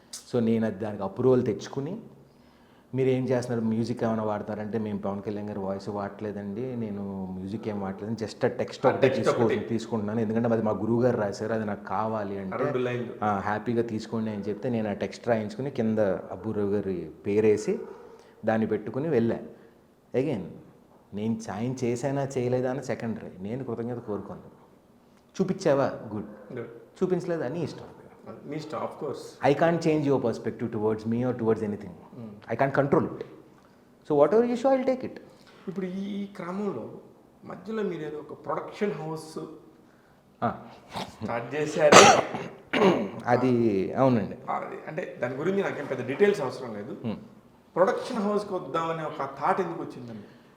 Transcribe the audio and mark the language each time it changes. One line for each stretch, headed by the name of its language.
Telugu: So నేను అది దానికి అప్రూవల్ తెచ్చుకుని, మీరు ఏం చేస్తున్నారు, మ్యూజిక్ ఏమైనా వాడతారంటే మేము పవన్ కళ్యాణ్ గారి వాయిస్ వాడలేదండి, నేను మ్యూజిక్ ఏం వాడలేదు, జస్ట్ ఆ టెక్స్ట్ ఒకటే తీసుకుంటున్నాను, ఎందుకంటే అది మా గురువు గారు రాశారు, అది నాకు కావాలి అంటే హ్యాపీగా తీసుకోండి అని చెప్తే నేను ఆ టెక్స్ట్ రాయించుకుని కింద అబ్బూరావు గారి పేరేసి దాన్ని పెట్టుకుని వెళ్ళా. అగైన్ నేను సాయం చేశానా చేయలేదా అని సెకండరీ, నేను కృతజ్ఞత కోరుకోను. చూపించావా గుడ్, చూపించలేదా నీ ఇష్టం. మీ ఇష్టం, of course.
English: I can't change your perspective towards me or towards anything. I can't control it. So whatever you show, I'll take it.
Telugu: ఇప్పుడు ఈ క్రమంలో మధ్యలో మీరు ఏదో ఒక ప్రొడక్షన్ హౌస్ స్టార్ట్ చేశారు. అది అవునండి. అంటే దాని గురించి నాకేం పెద్ద డీటెయిల్స్ అవసరం లేదు. ప్రొడక్షన్ హౌస్కి వద్దామనే ఒక థాట్ ఎందుకు వచ్చిందండి?